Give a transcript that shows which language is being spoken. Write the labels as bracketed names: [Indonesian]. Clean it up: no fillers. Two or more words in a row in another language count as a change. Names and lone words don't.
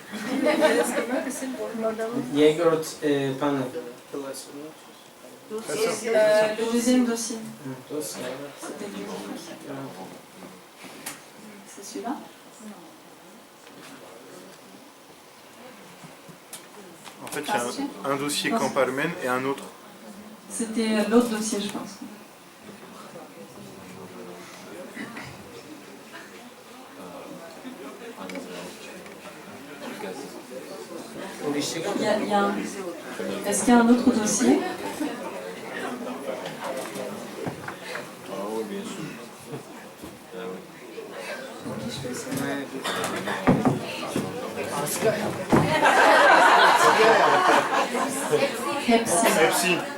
[French] Yegorot panel. Le deuxième dossier. Dossier. C'était le C'est celui-là? En fait, il y a un dossier Camp Armen et un autre. C'était l'autre dossier, je pense. Est-ce qu'il y a un autre dossier? [Turkish] Hepsi. Hepsi.